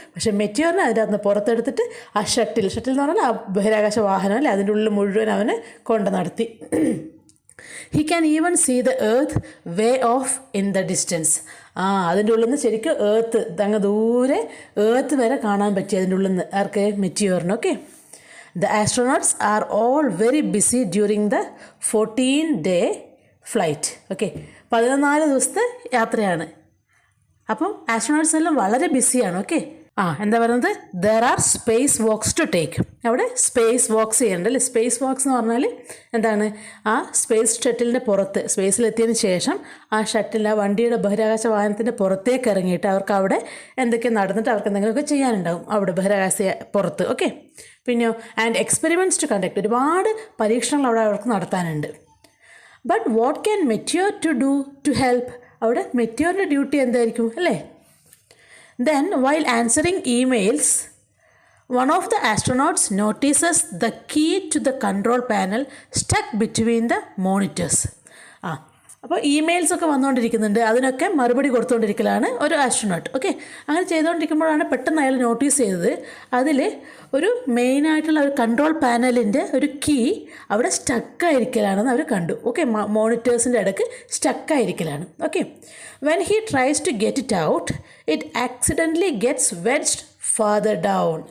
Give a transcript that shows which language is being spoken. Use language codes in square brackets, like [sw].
[ml] പക്ഷേ മെറ്റിയോറിനെ അതിൻ്റെ അകത്ത് പുറത്തെടുത്തിട്ട് ആ ഷട്ടിൽ എന്ന് പറഞ്ഞാൽ ആ ബഹിരാകാശ വാഹനം അല്ലേ, അതിൻ്റെ ഉള്ളിൽ മുഴുവൻ അവനെ കൊണ്ട് നടത്തി. [en] He can even see the earth way off in the distance. [ml] അതിൻ്റെ ഉള്ളിൽ നിന്ന് ശരിക്കും അങ്ങ് ദൂരെ ഏർത്ത് വരെ കാണാൻ പറ്റി അതിൻ്റെ ഉള്ളിൽ നിന്ന് ആർക്ക്? മെറ്റിയോറിന്. Okay. [en] The astronauts are all very busy during the 14-day flight. [ml] Okay. 14 ദിവസത്തെ യാത്രയാണ്. അപ്പം ആസ്ട്രോനോട്ട്സ് എല്ലാം വളരെ ബിസിയാണ്. ഓക്കെ. എന്താ പറയുന്നത്? [en] There are space walks to take. [ml] അവിടെ സ്പേസ് വാക്സ് ചെയ്യണ്ട അല്ലേ. സ്പേസ് വാക്സ് എന്ന് പറഞ്ഞാൽ ആ സ്പേസ് ഷട്ടിലിൻ്റെ പുറത്ത്, സ്പേസിലെത്തിയതിന് ശേഷം ആ ഷട്ടിൽ, ആ വണ്ടിയുടെ ബഹിരാകാശ വാഹനത്തിൻ്റെ പുറത്തേക്ക് ഇറങ്ങിയിട്ട് അവർക്ക് അവിടെ എന്തൊക്കെ നടന്നിട്ട് അവർക്ക് എന്തെങ്കിലുമൊക്കെ ചെയ്യാനുണ്ടാവും അവിടെ ബഹിരാകാശ പുറത്ത്. ഓക്കെ. പിന്നെയോ [en] And experiments to conduct. [ml] ഒരുപാട് പരീക്ഷണങ്ങൾ അവിടെ അവർക്ക് നടത്താനുണ്ട്. [en] But what can meteor to do to help? [ml] അവിടെ മെറ്റിയോറിൻ്റെ ഡ്യൂട്ടി എന്തായിരിക്കും അല്ലേ? [en] Then, while answering emails, one of the astronauts notices the key to the control panel stuck between the monitors. [ml] അപ്പോൾ ഇമെയിൽസൊക്കെ വന്നുകൊണ്ടിരിക്കുന്നുണ്ട്, അതിനൊക്കെ മറുപടി കൊടുത്തുകൊണ്ടിരിക്കലാണ് ഒരു ആസ്ട്രോനോട്ട്. ഓക്കെ. അങ്ങനെ ചെയ്തുകൊണ്ടിരിക്കുമ്പോഴാണ് പെട്ടെന്ന് അയാൾ നോട്ടീസ് ചെയ്തത് അതിൽ ഒരു മെയിനായിട്ടുള്ള ഒരു കൺട്രോൾ പാനലിൻ്റെ ഒരു കീ അവിടെ സ്റ്റക്കായിരിക്കലാണെന്ന് അവർ കണ്ടു. ഓക്കെ. മോണിറ്റേഴ്സിൻ്റെ ഇടയ്ക്ക് സ്റ്റക്കായിരിക്കലാണ്. [en] Okay. When he tries to get it out, it accidentally gets wedged farther down.